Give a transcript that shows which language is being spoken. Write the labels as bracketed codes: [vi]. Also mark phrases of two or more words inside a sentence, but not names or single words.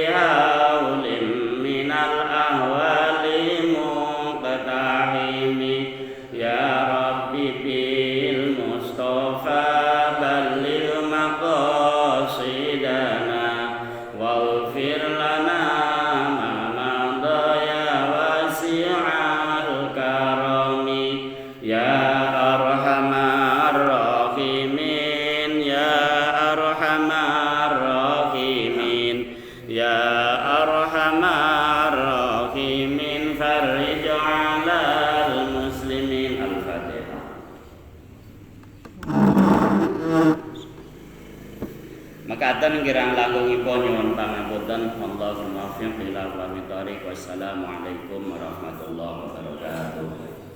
[ar] هول من الأهوال مقتحم يا ربي بال مصطفى بلغ مقاصدنا واغفر لنا ما مضى يا واسع الكرم يا أرحم الراحمين يا أرحم الراحمين يا أرحم الراحمين فرج على المسلمين الفاتحة. [jv] Makaten kirang langgungipun nyuwun pangapunten [ar] اللهم وفق إلى أقوم الطريق. والسلام عليكم ورحمة الله وبركاته.